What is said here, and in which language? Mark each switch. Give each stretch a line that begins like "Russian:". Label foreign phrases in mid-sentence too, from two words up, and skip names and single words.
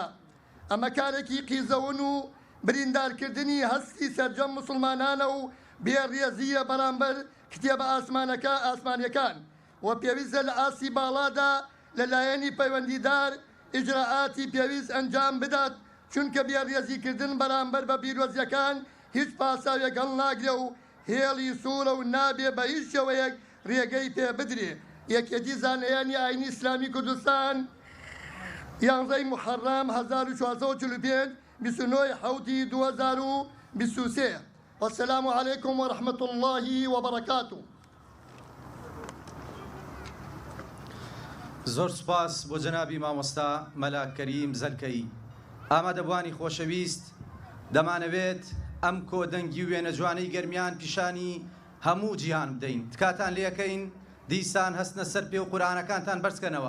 Central Kurdish: ئەمە کارێکی قیزەون و بریندارکردنی هەستی سەرجەم مسلمانانە و بێڕێزیە بەرامبەر کتێبە ئاسمانیەکان و پێویستە لە ئاسی باڵادا لەلایەنی پەیوەندیدار ئیجراعاتی پێویست ئەنجام بدات چونکە بێڕێزیکردن بەرامبەر بە پیرۆزیەکان هیچ پاساوێک هەڵ ناگرێ و هێڵی سوورە و نابێ بە هیچ شێوەیەک ڕێگەی پێ بدرێ. یەکێتی زانایانی ئاینی ئیسلامی کوردستان 11 محەڕەم 1445 29 حوتی 2023.
Arabic: والسلام عليكم ورحمة الله وبركاته.
Central Kurdish: زۆر سوپاس بۆ جەنابی مامۆستا مەلا کەریم زەرکەی. ئامادەبوانی خۆشەویست، دەمانەوێت ئەم کۆدەنگی و وێنە جوانەی گەرمیان پیشانی هەموو جیهان بدەین. تکاتان لێەکەین دیسان هەستنە سەر پێ و قورئانەکانتان بەرزکەنەوە.